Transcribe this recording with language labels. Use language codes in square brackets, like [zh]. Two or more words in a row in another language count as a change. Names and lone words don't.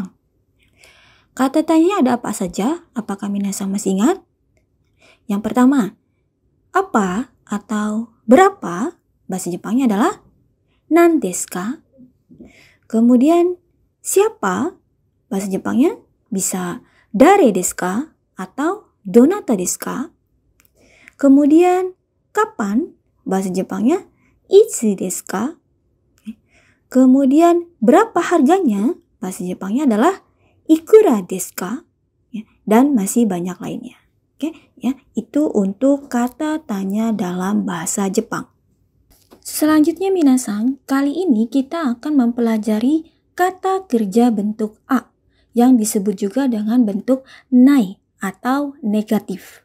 [id] Kata tanya ada apa saja? Apakah minasan masih ingat? Yang pertama, apa atau berapa bahasa Jepangnya adalah [ja] 何ですか? [id] Kemudian siapa bahasa Jepangnya bisa [ja] 誰ですか [id] atau [ja] どなたですか? [id] Kemudian kapan bahasa Jepangnya [ja] いつですか? [id] Kemudian berapa harganya bahasa Jepangnya adalah [ja] いくらですか? [id] Dan masih banyak lainnya. Oke, ya, itu untuk kata tanya dalam bahasa Jepang. Selanjutnya minasan, kali ini kita akan mempelajari kata kerja bentuk a yang disebut juga dengan bentuk nai atau negatif.